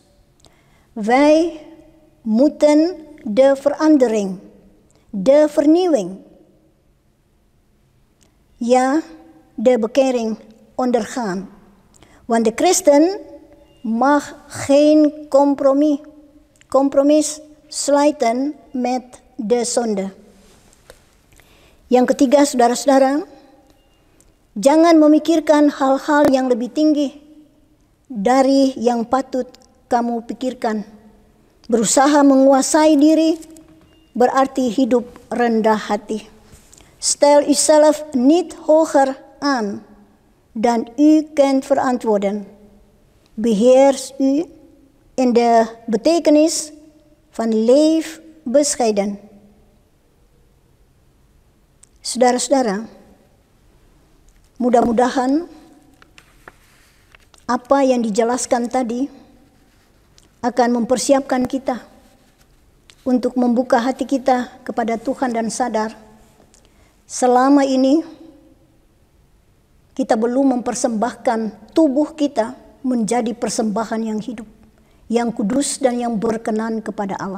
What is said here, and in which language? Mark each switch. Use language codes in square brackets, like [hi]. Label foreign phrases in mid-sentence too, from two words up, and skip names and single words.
[nl] Wij moeten de verandering, de vernieuwing, ja, de bekering ondergaan. Want de christen mag geen compromis sluiten met de zonde. [id] Yang ketiga, saudara-saudara, jangan memikirkan hal-hal yang lebih tinggi dari yang patut kamu pikirkan. Berusaha menguasai diri berarti hidup rendah hati. [nl] Stel uzelf niet hoger aan dan u kunt verantwoorden. Beheers u in de betekenis van leef bescheiden. [id] Saudara-saudara, mudah-mudahan apa yang dijelaskan tadi akan mempersiapkan kita untuk membuka hati kita kepada Tuhan dan sadar selama ini kita belum mempersembahkan tubuh kita menjadi persembahan yang hidup, yang kudus dan yang berkenan kepada Allah.